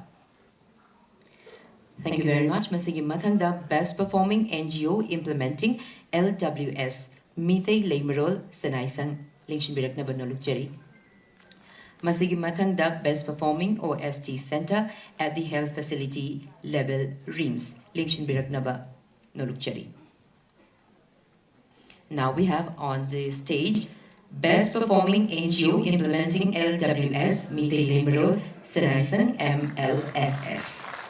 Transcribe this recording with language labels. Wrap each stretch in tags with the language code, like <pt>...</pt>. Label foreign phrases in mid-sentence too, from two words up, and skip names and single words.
<en>Thank you very much.</en> <mni>Masigi matangda</mni> <en>Best Performing NGO Implementing LWS</en> <mni>Mitay Leimarol Sanaisang Lingshin Birak na Banolukjeri. Masigi matangda</mni> <en>Best Performing OST Center at the Health Facility Level RIMS</en> <mni>Lingshin Birak na Banolukjeri.</mni> <en>Now we have on the stage Best Performing NGO Implementing LWS Mitay Leimarol Sanaisang MLSS.</en>